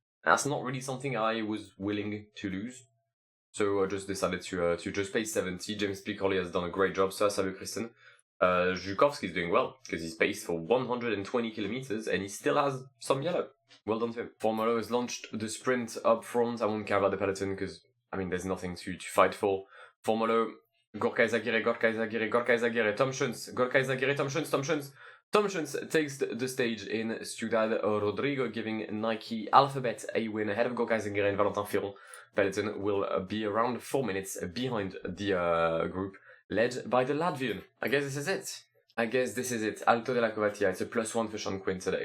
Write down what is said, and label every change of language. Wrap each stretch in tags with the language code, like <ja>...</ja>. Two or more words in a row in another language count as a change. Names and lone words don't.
<en>That's not really something I was willing to lose. So I just decided to just pace 70. James Piccoli has done a great job, so salut Kristen. Zhukovsky's doing well, because he's paced for 120 kilometers, and he still has some yellow. Well done to him. Formolo has launched the sprint up front. I won't care about the peloton, because, I mean, there's nothing to fight for. Formolo, Gorka Izagirre, Gorka Izagirre, Gorka Izagirre, Tom Schunz, Gorka Izagirre, Tom Schunz, Tom Schunz. Tom Schunz takes the stage in Ciudad Rodrigo, giving Nike Alphabet a win ahead of Gorka Izagirre and Valentin Firon. Peloton will be around 4 minutes behind the group, led by the Latvian. I guess this is it. Alto della Covatia, it's a +1 for Sean Quinn today.</en>